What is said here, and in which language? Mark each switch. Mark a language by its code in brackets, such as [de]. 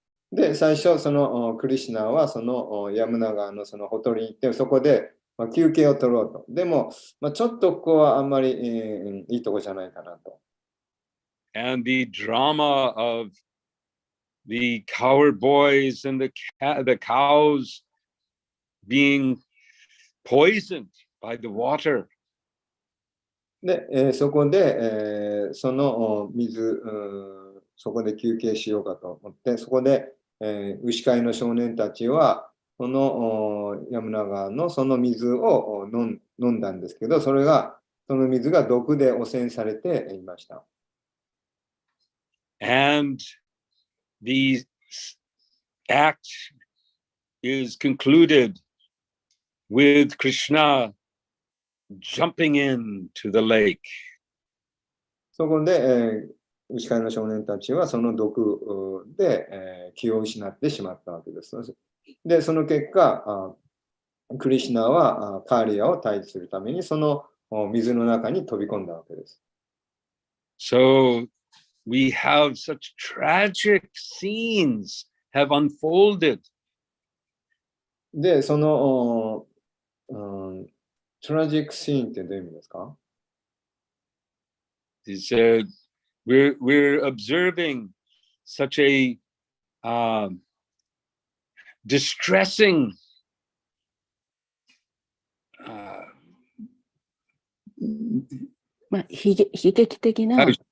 [ja] で、最初、そのクリシュナはそのヤムナ川のそのほとりに行って、そこで休憩を取ろうと。でも、ちょっとここはあんまり、いいとこじゃないかなと。 [en] And the drama of the cowherd boys and the cows being poisoned by the water. [ja] で、そこで、その水、そこで休憩しようかと思って、そこで、牛飼いの少年たちは、そのヤムナ川のその水を飲んだんですけど、その水が毒で汚染されていました。 [en] And the act is concluded with Krishna jumping into the lake. [ja] そこで、牛飼いの少年たちはその毒で、気を失ってしまったわけです。で、その結果、クリシュナはカーリアを退治するためにその水の中に飛び込んだわけです。 [en] So we have such tragic scenes have unfolded. [ja] で、そのトラジックシーンってどういう意味ですか？ [en] We're observing such a distressing [ja] 悲劇的な